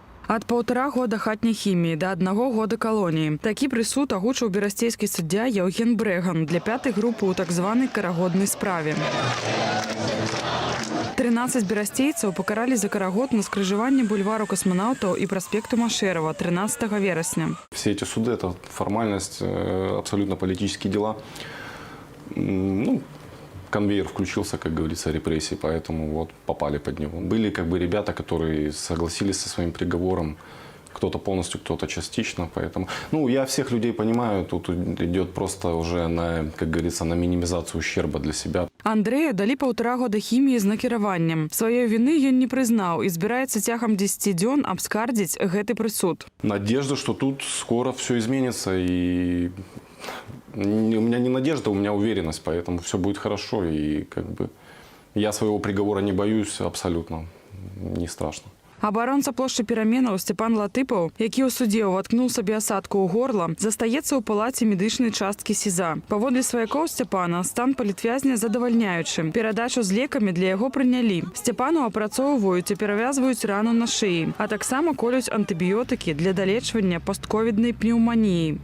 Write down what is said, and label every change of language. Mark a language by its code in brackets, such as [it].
[be] Ад 1,5 года хатняй хіміі да 1 года калоніі. Такі прысуд агучыў берасцейскі суддзя Яўген Брэган для 5-й групы ў так званай карагоднай справе. 13 берасцейцаў пакаралі за карагод на скрыжаванні бульвару касманаўтаў і праспекту Машэрава 13 верасня. [ru] Все эти суды – это формальность, абсолютно политические дела. Конвейер включился, как говорится, репрессий, поэтому вот попали под него. Были ребята, которые согласились со своим приговором, кто-то полностью, кто-то частично, поэтому... я всех людей понимаю, тут идет просто уже на, как говорится, на минимизацию ущерба для себя. [be] Андрэю далі 1,5 года хіміі з накіраваннем. Сваёй віны ён не прызнаў і збіраецца цягам 10 дзён абскардзіць гэты прысуд. [ru] Надежда, что тут скоро все изменится, и... У меня не надежда, у меня уверенность, поэтому все будет хорошо. И я своего приговора не боюсь абсолютно, не страшно. [be] Абаронца плошчы пераменаў Сцяпан Латыпаў, які ў судзе ўваткнуў сабе асадку ў горла, застаецца ў палаце медычнай часткі СІЗА. Паводле сваякоў Сцяпана стан палітвязня задавальняючы. Перадачу з лекамі для яго прынялі. Сцяпану апрацоўваюць і перавязваюць рану на шыі, а таксама колюць антыбіётыкі для далечвання постковіднай пнеўманіі.